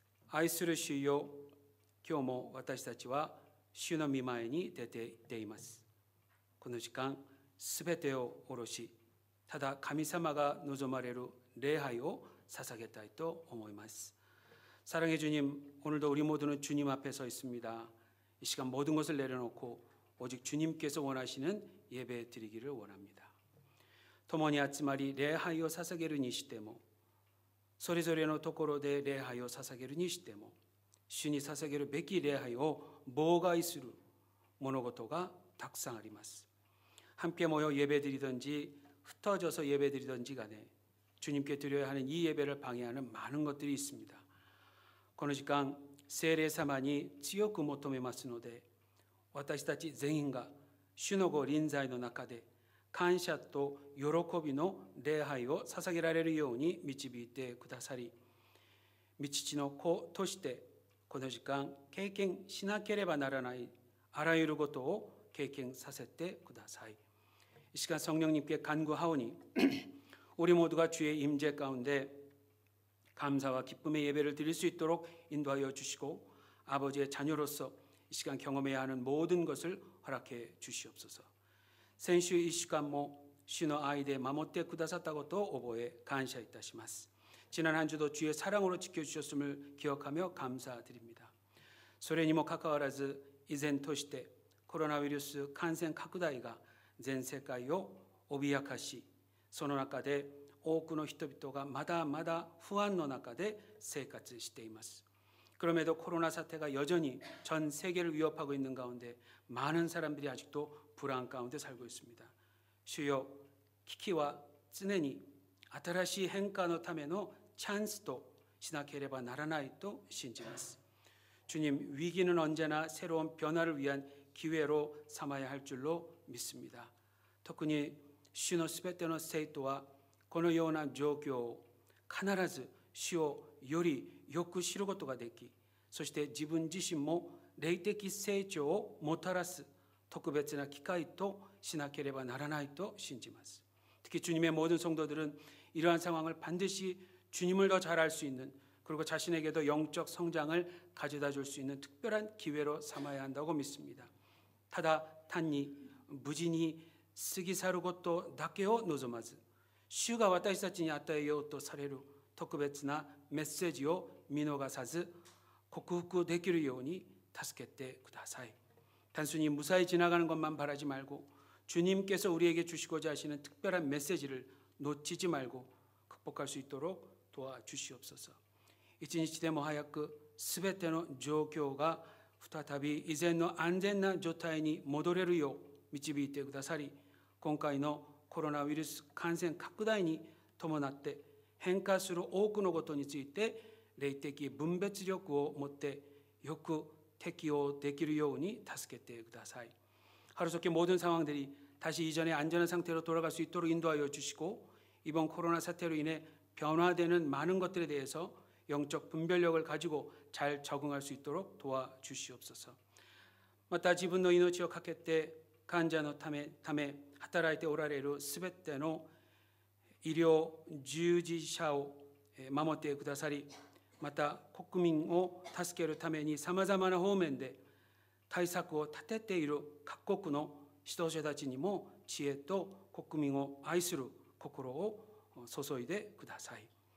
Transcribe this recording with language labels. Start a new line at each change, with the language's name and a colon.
Japanese: 愛する主よ、今日も私たちは主の御前に出て行っています。この時間、すべてを下ろし、ただ神様が望まれる礼拝を捧げたいと思います.
Korean: 사랑의 주님, 오늘도 우리 모두는 주님 앞에 서 있습니다. 이 시간 모든 것을 내려놓고 오직 주님께서 원하시는 예배 드리기를 원합니다.
Japanese: 共に集まり礼拝を捧げるにしても、それぞれのところで礼拝を捧げるにしても、主に捧げるべき礼拝を妨害する物事がたくさんあります.
Korean: 함께 모여 예배드리든지 흩어져서 예배드리든지 간에 주님께 드려야 하는 이 예배를 방해하는 많은 것들이 있습니다.
Japanese: この時間、聖霊様に強く求めますので、私たち全員が主のご臨在の中で感謝と喜びの礼拝を捧げられるように導いてくださり、御父の子としてこの時間経験しなければならないあらゆることを経験させてください。
Korean: 이 시간 성령님께 간구하오니 우리 모두가 주의 임재 가운데 감사와 기쁨의 예배를 드릴 수 있도록 인도하여 주시고 아버지의 자녀로서 이 시간 경험해야 하는 모든 것을 허락해 주시옵소서.
Japanese: 先週1週間も主の愛で守ってくださったことを覚え感謝いたします。
Korean: 지난 한 주도 주의 사랑으로 지켜주셨음을 기억하며 감사드립니다.
Japanese: それにもかかわらず依然としてコロナウイルス感染拡大が全世界を脅かし、その中で多くの人々がまだまだ不安の中で生活しています.
Korean: 그럼에도 코로나 사태가 여전히 전 세계를 위협하고 있는 가운데 많은 사람들이 아직도 불안 가운데 살고 있습니다. 주여, 기키와
Japanese: 常に新しい変化のためのチャンスとしなければならないと信じます。
Korean: 주님, 위기는 언제나 새로운 변화를 위한 기회로 삼아야 할 줄로 믿습니다.
Japanese: 特に主のすべての生徒はこのような状況を必ず主をよりよく知ることができ、そして自分自身も霊的成長をもたらす特別な機会としなければならないと信じます。
Korean: 특히 주님의 모든 성도들은 이러한 상황을 반드시 주님을 더 잘 알 수 있는, 그리고 자신에게도 영적 성장을 가져다 줄 수 있는 특별한 기회로 삼아야 한다고 믿습니다.
Japanese: ただ単に無事に過ぎ去ることだけを望まず、主が私たちに与えようとされる特別なメッセージを見逃さず克服できるように助けてください。
Korean: 단순히 무사히 지나가는 것만 바라지 말고 주님께서 우리에게 주시고자 하시는 특별한 메시지를 놓치지 말고 극복할 수 있도록 도와주시옵소서.
Japanese: 一日でも早くすべての状況が再び以前の安全な状態に戻れるよう導いてくださり、今回のコロナウイルス感染拡大に伴って変化する多くのことについて霊的分別力を持ってよく適応できるように助けてください。
Korean: 하루속히 모든 상황들이 다시 이전의 안전한 상태로 돌아갈 수 있도록 인도하여 주시고, 이번 코로나 사태로 인해 변화되는 많은 것들에 대해서 영적 분별력을 가지고 잘 적응할 수 있도록 도와주시옵소서.
Japanese: また自分の命をかけて患者のため働いておられるすべての医療従事者を守ってくださり、また国民を助けるためにさまざまな方面で対策を立てている各国の指導者たちにも知恵と国民を愛する心を注いでください。